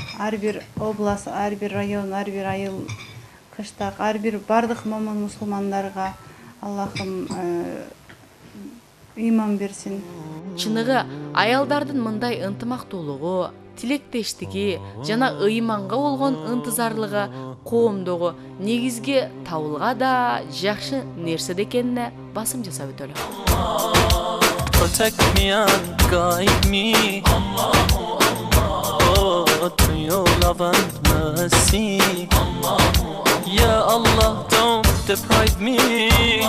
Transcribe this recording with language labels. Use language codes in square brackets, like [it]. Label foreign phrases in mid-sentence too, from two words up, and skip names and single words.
[ky] ар бир область, ар бир район, ар бир айыл, кыштак, ар бир бардык момун мусулмандарга Аллахым ыйман берсин. Чыныгы аялдардын мындай ынтымактуулугу, тилектештиги жана ыйманга болгон ынтызарлыгы коомдогу негизги табылга да жакшы нерсе экенине басым жасап өтөлү. [en] Protect me and guide me to your love and mercy. Ya Allah, don't deprive me